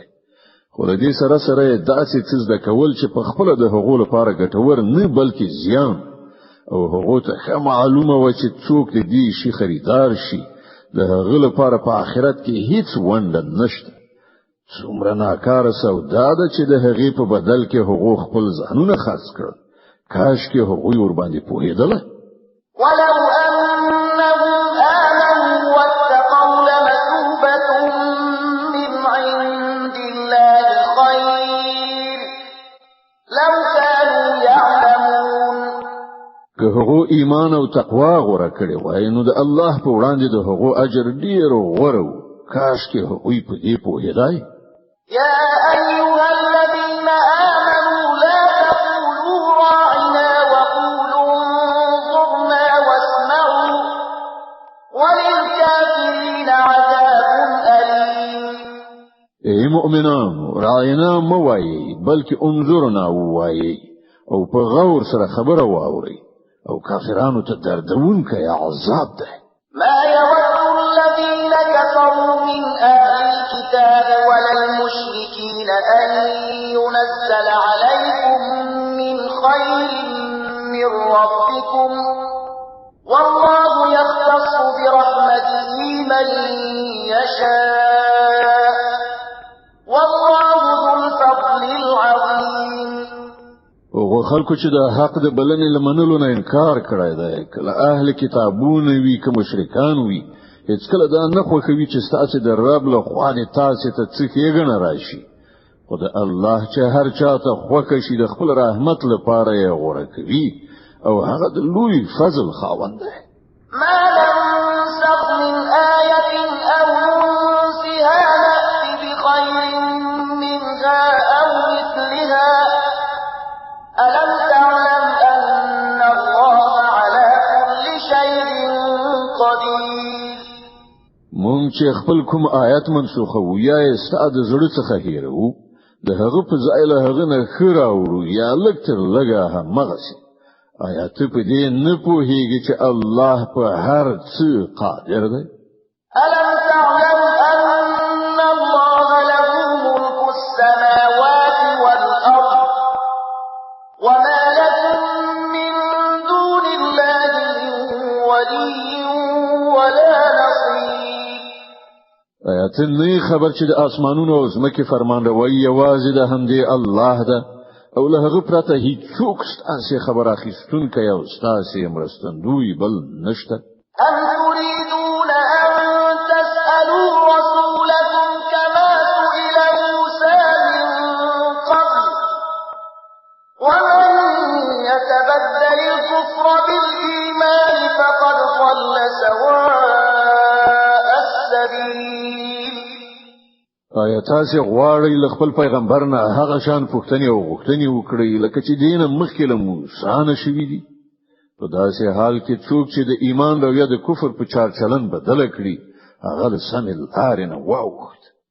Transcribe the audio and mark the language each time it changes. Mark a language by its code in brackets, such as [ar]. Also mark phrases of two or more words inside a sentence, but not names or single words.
[ps] خو د دې سره سره داسې څه د کول چې په خپل د هغو لپاره ګټور نه بلکې زیان، او هغه ته معلومه و چې څوک دې شي خریدار شي، د هغه لپاره په آخرت کې هیڅ ونډه نشته. څومره ناکاره سودا ده چې د هغې په بدل کې هغه خپل ځانونه خرڅ کړل. کاش کې هغه ور باندې پوهېدل. [ar] ولو أنهم آمنوا واتقوا لمثوبة من عند الله خير لو كانوا يعلمون. [ps] که هغه ایمان او تقوا غوړه کړي وای نو د الله په وړاندې د هغه اجر ډیر غوړو. کاش کې هغه په دې پوهیدای. [ar] يا أيها الذين آمنوا لا تقولوا راعنا وقولوا انظرنا واسمعوا وللكافرين عذاب أليم. [ps] ای مؤمنان راعنا موایي بلکې انظرنا وایي او په غور سره خبره واوري او کافرانو ته دردونکی عذاب ده. [ar] ما يود الذين كفروا من أهل الكتاب ولا المشركين أن ينزل عليكم من خير من ربكم والله يختص برحمته من يشاء والله ذو الفضل العظيم. [ps] او خلکو چې د حق د بلنې لمنلو نه انکار کړی دی، کله اهل کتابونه وي که مشرکان وي، هیڅ کله دا نه خوښوي چې ستاسو د رب له خوا نه تاسو ته څه ښېګڼه راشي خو د الله چې هر چاته خوښ شي د خپل رحمت لپاره یې غوړه کوي او هغه د لوی فضل خاوند دی. [ar] ما ننسخ من آية أو ننسها نأتي بخير منها أو مثلها ألم تعلم أن الله على كل شيء قدير. [ps] مونږ چې خپل کوم آیت منسوخو یا یې ستاد زړه څخه هیرو د هغه په ځای له هغه نه خراوړو یا لکتر لګا همغسي آیات په دې نه پوهیږي چې الله په هر څه قادر دی. [ar] ألم تعلم أن الله له ملك السماوات والأرض وما لكم من دون الله من ولي ولا نصير. [ps] آیات نه خبر چې د اسمانونو او زمکه فرمان روي یوازې د همدې الله ده او له هغه پرته هیڅوک ستاسو خبر اخیستونکی او ستاسو مرستندوی بل نشته. [ar] أم تريدون أن تسألوا رسولكم كما سئل موسى من قبل ومن يتبدل الكفر بالإيمان فقد ضل سواء السبيل. [ps] آیا تاسو غواړئ له خپل پیغمبر نه هغه شان پوښتنې او غوښتنې وکړئ لکه چې دین مخکې له موسی شوی دی؟ په داسې حال کې څوک چې د ایمان او یا د کفر په چار چلن بدل کړي هغه د سمې لارې نه واوښت.